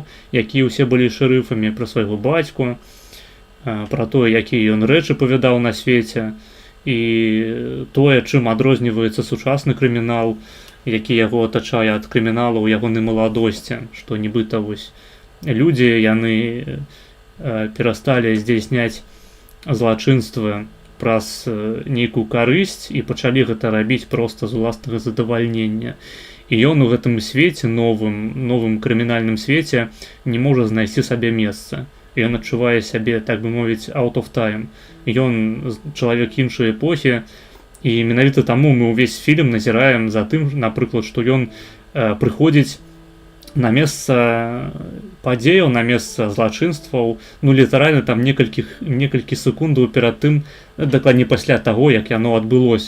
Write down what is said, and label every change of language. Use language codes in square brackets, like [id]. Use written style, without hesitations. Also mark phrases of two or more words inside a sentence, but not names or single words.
[be] якія ўсе былі шэрыфамі, пра свайго бацьку, пра тое, якія ён рэчы павядаў на свеце, і тое, чым адрозніваецца сучасны крымінал, які яго атачае ад крыміналу ў ягонай маладосці, што нібыта вось людзі, яны перасталі здзяйсняць злачынствы праз нейкую карысць і пачалі гэта рабіць проста з уласнага задавальнення. І ён у гэтым свеце, новым крымінальным свеце, не можа знайсці сабе месца. Ён адчувае сябе, так бы мовіць, [en] out of time. [be] Ён чалавек іншай эпохі, і менавіта таму мы ўвесь фільм назіраем за тым, напрыклад, што ён прыходзіць на месца падзеяў, на месца злачынстваў, ну літаральна там некалькі секундаў перад тым, дакладней пасля таго, як яно адбылося.